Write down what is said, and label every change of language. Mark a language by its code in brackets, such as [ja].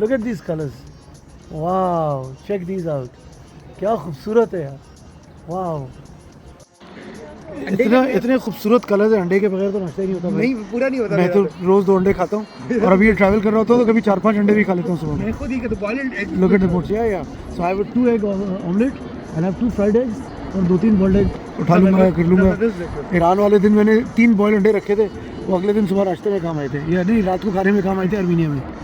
[en] look at this colours, वाह, check these out, [hi] क्या खूबसूरत है यार, [en] वाह। [hi] इतने खूबसूरत कलर है, अंडे के बगैर तो नाश्ता ही नहीं होता भाई। नहीं, पूरा नहीं होता। मैं तो रोज़ 2 अंडे खाता हूँ, और अभी ये ट्रैवल कर रहा होता तो कभी 4-5 अंडे भी खा लेता हूँ सुबह। मैं खुद ही तो boiled egg. [en] Look at the boats, yeah. So I have 2 egg omelette and I have 2 fried eggs, [hi] और 2-3 बॉइल्ड एग उठा लूँगा, कर लूँगा। ईरान वाले दिन मैंने 3 बॉइल्ड अंडे रखे थे, वो अगले दिन सुबह नाश्ते में काम आए थे, या नहीं रात को खाने में काम आए थे अर्मीनिया में।